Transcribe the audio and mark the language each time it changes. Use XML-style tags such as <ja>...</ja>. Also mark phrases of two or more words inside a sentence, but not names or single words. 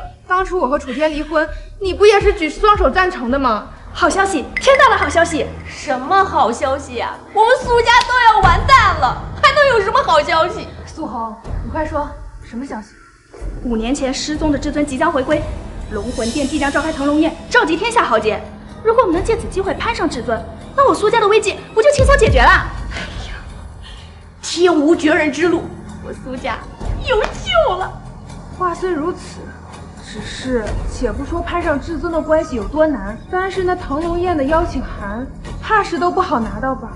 <zh>当初我和楚天离婚，你不也是举双手赞成的吗？好消息，天大的好消息！什么好消息呀？我们苏家都要完蛋了，还能有什么好消息？苏红，你快说，什么消息？5年前失踪的至尊即将回归，龙魂殿必将召開騰龍宴，召集天下豪傑。如果我們能借此機會攀上至尊，那我蘇家的危機不就輕鬆解決了？哎呀，天無絕人之路，我蘇家有救了。話雖如此，只是且不說攀上至尊的關係有多難，但是那騰龍宴的邀請函，怕是都不好拿到吧？</zh>